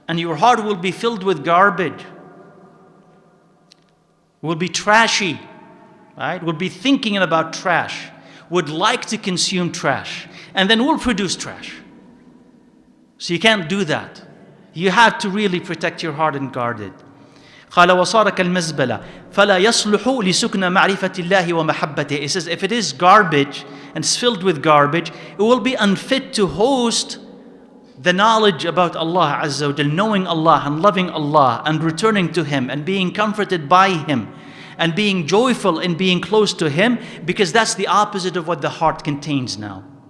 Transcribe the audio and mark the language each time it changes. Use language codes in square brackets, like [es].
[en] And your heart will be filled with garbage. Will be trashy. Right? Will be thinking about trash. Would like to consume trash. And then will produce trash. So you can't do that. You have to really protect your heart and guard it. [ar] قال وصار كالمزبلة فلا يصلح لسكن معرفة الله ومحبته. [en] It says if it is garbage and it's filled with garbage, it will be unfit to host the knowledge about Allah Azza wa Jal, knowing Allah and loving Allah and returning to Him and being comforted by Him and being joyful in being close to Him, because that's the opposite of what the heart contains now.